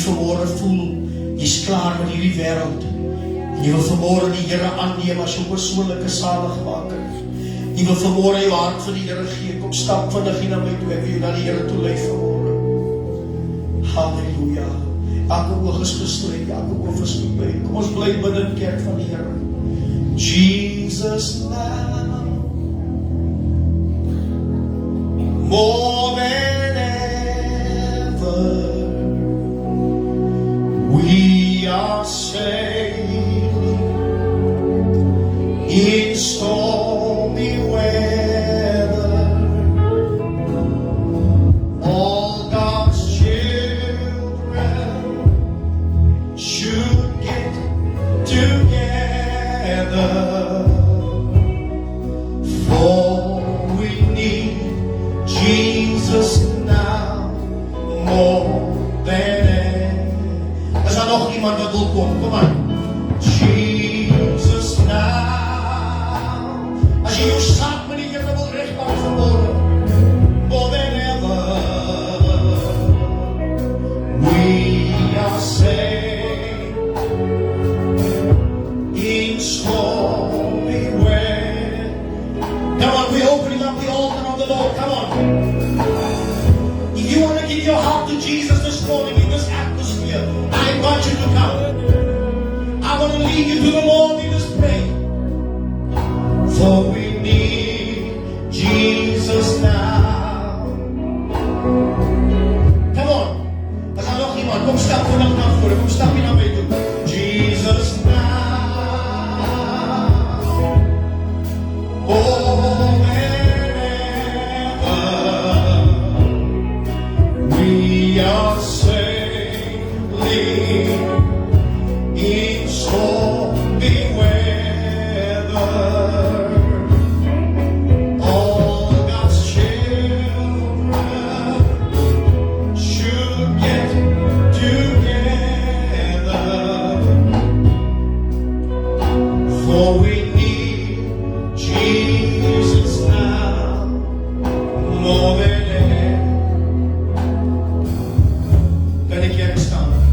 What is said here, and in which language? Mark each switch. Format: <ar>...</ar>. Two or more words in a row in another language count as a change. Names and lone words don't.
<af>As u vanmôre voel, Jy's klaar met hierdie wêreld. En jy wil vanmôre die Here aanneem as jou persoonlike saligmaker. Jy wil vanmôre jou hart vir die Here gee. Kom stap vinnig hier na my toe. Ek wil jou na die Here toe lei vanmôre. Halleluja. Elke oog is gesluit, elke oog is toe. Kom ons bly binne in kerk van die Here.</af> <en>Jesus now, more than ever, we are sailing in stormy weather. All God's children should get together, for we need Jesus now more than ever.</en> <af>Is daar nog iemand wat wil kom? Kom aan.</af> <en>Jesus now.</en> <af>As jy jou saak met die Here wil regmaak vanmôre,</af> <en>more than ever, we are saved in stormy weather. Come on, we're opening up the altar of the Lord. Come on. If you want to give your heart to Jesus this morning in this atmosphere, I invite you to come. I want to lead you to the Lord in this prayer. For we need Jesus now. Come on.</en> <af>As daar nog iemand, kom stap vanaf na vore. Kom stap hier na my toe.</af> <en>Jesus now. More than ever, we are sailing in stormy weather. All God's children should get together, for we need Jesus now more than ever.</en> <af>Kan die kerk staan?</af>